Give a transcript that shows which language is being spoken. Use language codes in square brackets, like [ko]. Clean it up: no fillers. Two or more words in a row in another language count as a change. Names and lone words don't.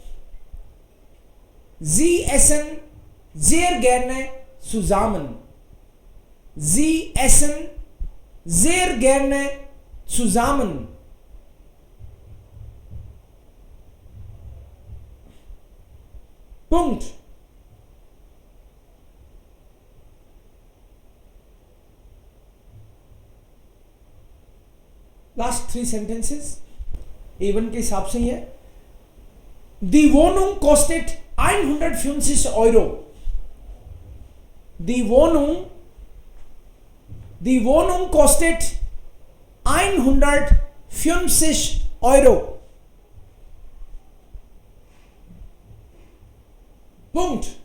[de] Sie essen sehr gerne zusammen. Sie essen sehr gerne zusammen. Punkt. [en] Last 3 sentences. [hi] Even के हिसाब से है. [de] Die Wohnung kostet 150 Euro. Die Wohnung kostet 150 Euro. Punkt.